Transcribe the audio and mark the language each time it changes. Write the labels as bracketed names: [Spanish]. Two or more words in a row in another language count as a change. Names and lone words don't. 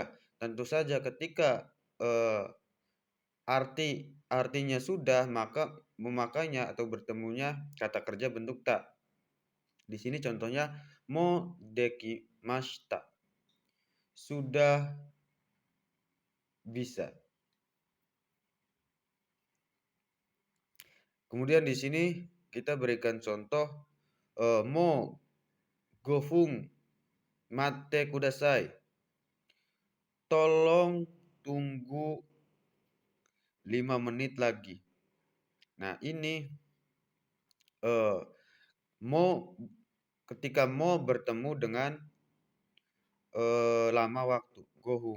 [Indonesian] Tentu saja ketika artinya sudah maka memakainya atau bertemunya kata kerja bentuk tak. Di sini contohnya [Japanese] もう出来ました. [Indonesian] Sudah bisa. Kemudian di sini kita berikan contoh [Japanese] もう五分待ってください. [Indonesian] Tolong tunggu 5 menit lagi. Nah, ini ketika mau bertemu dengan lama waktu, gohung.